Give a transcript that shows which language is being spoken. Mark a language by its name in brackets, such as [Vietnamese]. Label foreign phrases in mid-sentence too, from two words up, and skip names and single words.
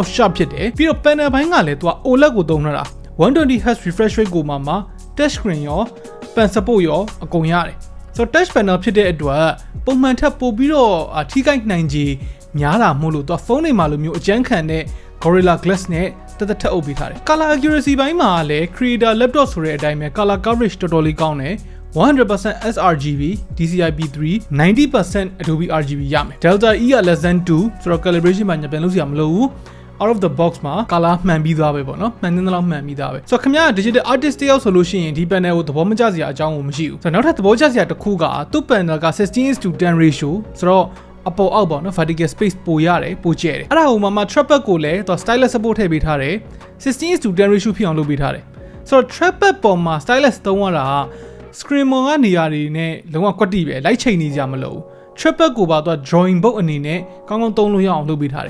[Burmese] sharp ဖြစ်တယ်ပြီးတော့ panel ဘိုင်းကလည်းသူက OLED ကိုသုံးထားတာ 120Hz [English] refresh rate [Burmese] ကိုမှ [English] touch screen [Burmese] ရော [English] pen support [Burmese] ရောအကုန်ရတယ်ဆိုတော့ [English] touch panel [Burmese] ဖြစ်တဲ့အတွက်ပုံမှန်ထက်ပိုပြီးတော့ထိခိုက်နိုင်ခြေများတာမို့လို့သူကဖုန်းတွေမှာလိုမျိုးအကျန်းခံတဲ့ Gorilla Glass နဲ့တက်တက်ထပ်အုပ်ပေးထားတယ် [English] Color accuracy [Burmese] ဘိုင်းမှာလည်း [English] creator laptop [Burmese] ဆိုတဲ့အတိုင်းပဲ [English] color coverage [Burmese] တော်တော်လေးကောင်းတယ် 100% sRGB DCI-P3 90% Adobe RGB ရမယ် Delta E က [English] less than 2 [Burmese] ဆိုတော့ calibration မှာညပြန်လို့စရာမလိုဘူး [English] out of the box [Burmese] မှာ color မှန်ပြီးသားပဲပေါ့နော်မှန်တဲ့လောက်မှ န်ပြီးသားပဲဆိုတော့ခင်ဗျား [English] digital artist [Burmese] တယောက်ဆိုလို့ရှိရင်ဒီ panel ကိုသဘောမကျစရာအကြောင်းကိုမရှိဘူးဆိုတော့နောက်ထပ်သဘောကျစရာတစ်ခုကသူ့ panel က 16:10 ratio ဆိုတော့အပေါ်အောက်ပေါ့နော် [English] vertical space [Burmese] ပိုရတယ်ပိုကျဲတယ်အဲ့ဒါဟိုမှာ trackpad ကိုလည်းသူ [English] stylus support [Burmese] ထည့်ပေးထားတယ် 16:10 ratio ဖြစ်အောင်လုပ်ပေးထားတယ်ဆိုတော့ trackpad ပေါ်မှာ stylus သုံးရတာ screen ပေါ်ကနေရာတွေနဲ့လုံးဝကွက်တိပဲလိုက်ချိန်နေကြမလို့ trackpad ကိုပါသူ [English] drawing book [Burmese] အနေနဲ့ကောင်းကောင်းသုံးလို့ရအောင်လုပ်ပေးထားတယ်